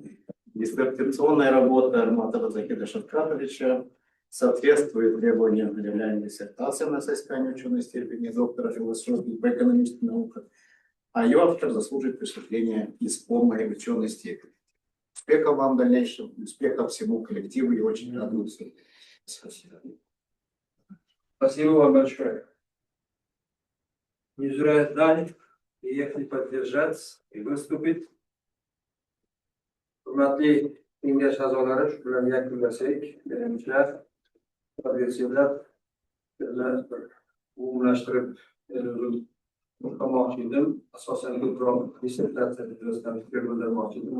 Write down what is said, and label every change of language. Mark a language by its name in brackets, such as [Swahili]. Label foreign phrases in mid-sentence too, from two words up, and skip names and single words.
[Russian] Диссертационная работа Арматова Закида Шавкатовича соответствует требованиям предъявляемой диссертации на соискание ученой степени доктора философии по экономическим наукам, а ее автор заслуживает присуждения исполненной ученой степени. Успехов вам в дальнейшем, успехов всему коллективу и очень радуюсь. Спасибо. Спасибо вам большое. Не зря дали, приехали поддержать и выступить. [Uzbek] Hurmatli kengash a'zolari, shu bilan yakunlasak, birinchilar, tadbirkorlar, umumlashtirib o'qimoqchi edim. Asosan ko'proq dissertatsiya yuzasidan fikr bildirmoqchi edim.